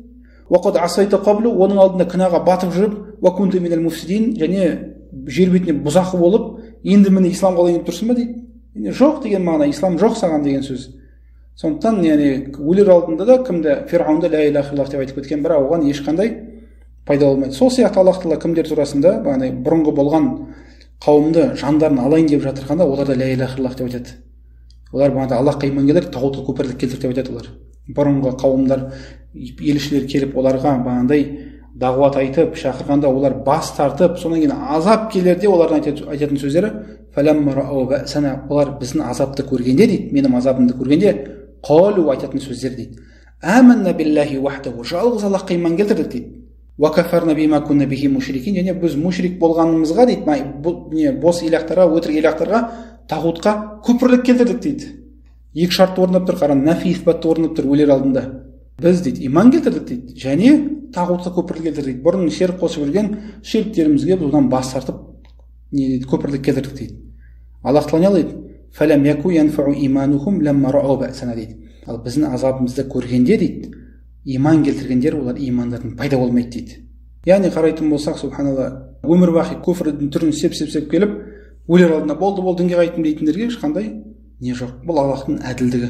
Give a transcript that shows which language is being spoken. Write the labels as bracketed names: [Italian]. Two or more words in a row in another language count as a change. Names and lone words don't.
[Arabic] "وقد عصيت قبل", [Kazakh] оның алдында күнәға батып жүріп, [Arabic] "وكنت من المفسدين", [Kazakh] және жер бетіне бұзақы болып, енді міне ислам қабылдап тұрсың ба дейді. Жоқ деген мағына, ислам жоқ саған деген сөз. Сондықтан өлер алдында да кімді Фирғаунды [Arabic] لا إله إلا الله [Kazakh] деп айтып кеткен, бірақ оған ешқандай пайда болмайды. Сол сияқты Аллах тағала кімдер турасында бұрынғы болған қауымды жандарын алайын деп жатырғанда оларда [Arabic] لا إله إلا الله [Kazakh] деп айтады. Олар Аллахқа иман келтір, тағутқа көпірлік келтір деп айтады олар. Бұрынғы қауымдар, елшілер келіп оларға дағуат айтып шақырғанда олар бас тартып, содан кейін азап келерде олардың айтатын сөздері: [Arabic] "فلما رأوا بأسنا", [Kazakh] олар біздің азапты көргенде дейді, менің азабымды көргенде, "Қалу", айтатын сөздер дейді: [Arabic] "آمنا بالله وحده", [Kazakh] жалғыз Аллахқа иман келтірдік дейді. [Arabic] "وكفرنا بما كنا به مشركين", [Kazakh] және біз мушрик болғанымызға дейді, бос илахтарға, өтірік илахтарға, тағутқа күпірлік келтірдік дейді. Екі шартты орындап тұр, қара, нафи исбатты орындап тұр өлер алдында. Біз дейді иман келтірдік дейді, және тағутқа күпірлік келтірдік. Бұрын ширк қосып жүрген ширктерімізге біз одан бас тартып күпірлік келтірдік дейді. Аллах тағала не дейді? [Arabic] "فلم يك ينفعهم إيمانهم لما رأوا بأسنا" [Kazakh] дейді. Ал біздің азабымызды көргенде дейді, иман келтіргендер олар имандардың пайда болмайды дейді. Яғни қарайтын болсақ, субханалла, өмір бақи күфрдің түрін сеп келіп, өлер алдында болды дінге қайттым дейтіндерге ешқандай не жоқ. Бұл Аллахтың әділдігі.